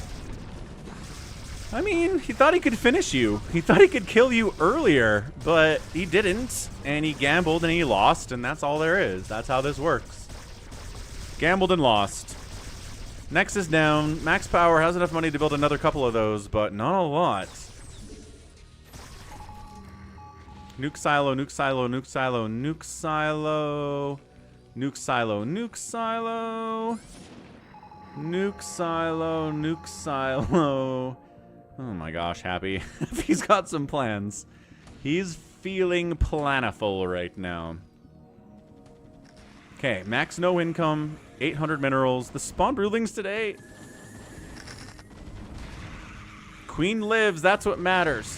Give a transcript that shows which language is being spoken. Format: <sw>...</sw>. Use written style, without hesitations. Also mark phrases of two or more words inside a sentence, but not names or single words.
<en>I mean, he thought he could finish you. He thought he could kill you earlier, but he didn't. And he gambled and he lost, and that's all there is. That's how this works. Gambled and lost. Next is down. Max Power has enough money to build another couple of those, but not a lot. Nuke silo, nuke silo, nuke silo, nuke silo. Nuke silo, nuke silo. Nuke silo, nuke silo. Oh my gosh, Happy. He's got some plans. He's feeling planiful right now. Okay, max no income, 800 minerals. The spawn broodlings today. Queen lives, that's what matters.</en>